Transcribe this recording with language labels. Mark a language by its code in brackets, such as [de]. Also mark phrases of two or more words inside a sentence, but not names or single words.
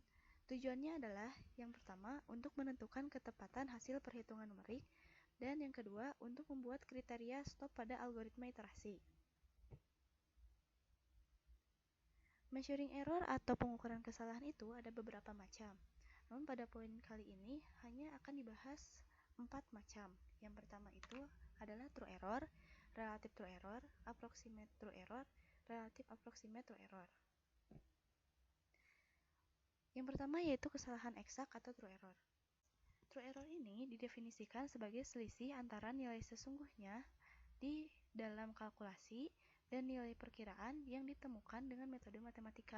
[id] Tujuannya adalah yang pertama untuk menentukan ketepatan hasil perhitungan numerik, dan yang kedua untuk membuat kriteria stop pada algoritma iterasi. [en] Measuring error [id] atau pengukuran kesalahan itu ada beberapa macam. Namun pada poin kali ini hanya akan dibahas 4 macam. Yang pertama itu adalah [en] true error, relative true error, approximate true error, relative approximate true error. [id] Yang pertama yaitu kesalahan eksak atau [en] true error. True error [id] ini didefinisikan sebagai selisih antara nilai sesungguhnya di dalam kalkulasi dan nilai perkiraan yang ditemukan dengan metode matematika.